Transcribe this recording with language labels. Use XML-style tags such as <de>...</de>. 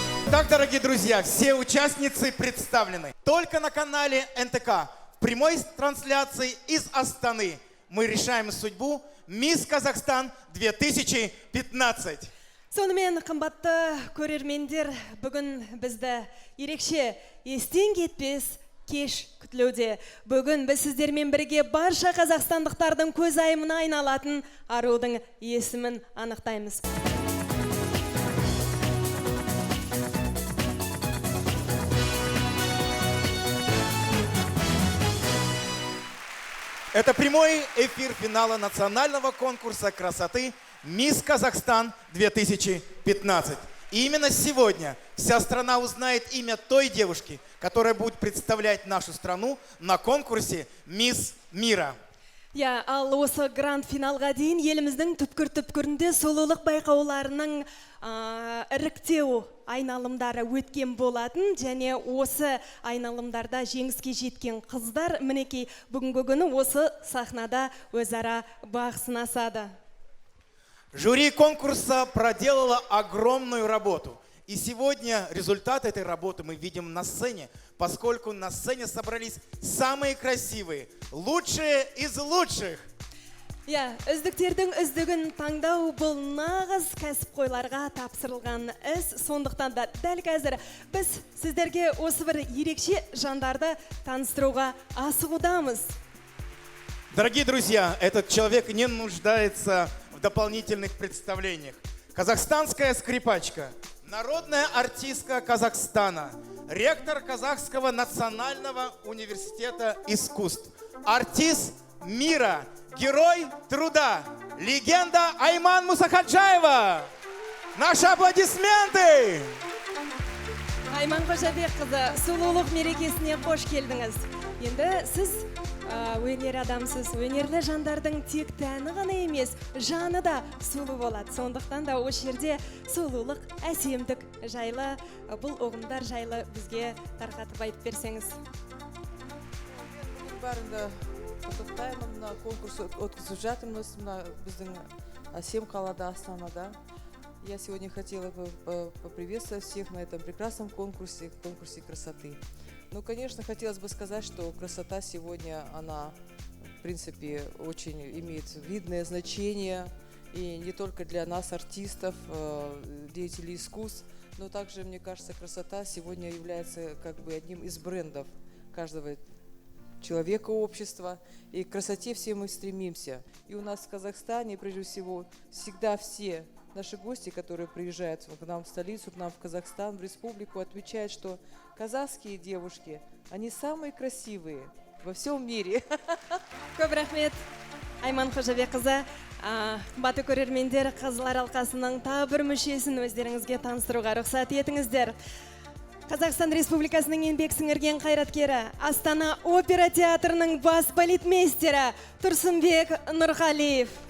<ru>Так, дорогие друзья, все участницы представлены. Только на канале НТК в прямой трансляции из Астаны мы решаем судьбу «Мисс Казахстан 2015».</ru> <kk>Сонымен, қымбатты көрермендер, бүгін бізді ерекше естен кетпес кеш күтілуде. Бүгін біз сіздермен бірге барша қазақстандықтардың көз айымына айналатын арудың есімін анықтаймыз.</kk> <ru>Это прямой эфир финала национального конкурса красоты «Мисс Казахстан 2015». И именно сегодня вся страна узнает имя той девушки, которая будет представлять нашу страну на конкурсе «Мисс Мира».</ru> <kk>Я, ал осы гранд-финалға дейін еліміздің түпкір-түпкірінде сұлулық байқауларының іріктеу айналымдары өткен болатын, және осы айналымдарда жеңіске жеткен қыздар мінекей бүгінгі күні осы сахнада өзара бақ сынасады.</kk> <ru>Жюри конкурса проделало огромную работу. И сегодня результат этой работы мы видим на сцене, поскольку на сцене собрались самые красивые, лучшие из лучших.</ru> <kk>Я, үздіктердің үздігін таңдау бұл нағыз кәсіпқойларға тапсырылған іс. Сондықтан да дәл қазір біз сіздерге осы бір ерекше жандарды таныстыруға асығудамыз.</kk> <ru>Дорогие друзья, этот человек не нуждается в дополнительных представлениях. Казахстанская скрипачка, народная артистка Казахстана, ректор Казахского национального университета искусств, артист мира, герой труда, легенда Айман Мусахаджаева. Наши аплодисменты!</ru> <kk>Айман Қожабекқызы, сұлулық мерекесіне қош келдіңіз. Енді сіз өнер адамсыз, өнерлі жандардың тек тәні ғана емес, жаны да сұлу болады. Сондықтан да осы жерде сұлулық, әсемдік жайлы, бұл ұғымдар жайлы бізге тарқатып айтып берсеңіз. Барында құттықтаймын, мына конкурс өткізіп жатырмыз, мына біздің әсем қалада, Астанада.</kk> <ru>Я сегодня хотела бы поприветствовать всех на этом прекрасном конкурсе красоты. Ну, конечно, хотелось бы сказать, что красота сегодня, она, в принципе, очень имеет видное значение. И не только для нас, артистов, деятелей искусств, Но также, мне кажется, красота сегодня является как бы одним из брендов каждого человека, общества. И к красоте все мы стремимся. И у нас в Казахстане, прежде всего, всегда все наши гости, которые приезжают к нам в столицу, к нам в Казахстан, в республику, отмечают, что казахские девушки, они самые красивые во всем мире.</ru> <kk>Көп рахмет, Айман Қожабекқызы. Қымбатты көрермендер, Қазылар алқасының тағы бір мүшесін өздеріңізге таныстыруға рұқсат етіңіздер. Қазақстан Республикасының еңбек сіңірген қайраткері, Астана опера театрының бас балетмейстері Тұрсынбек Нұрғалиев.</kk>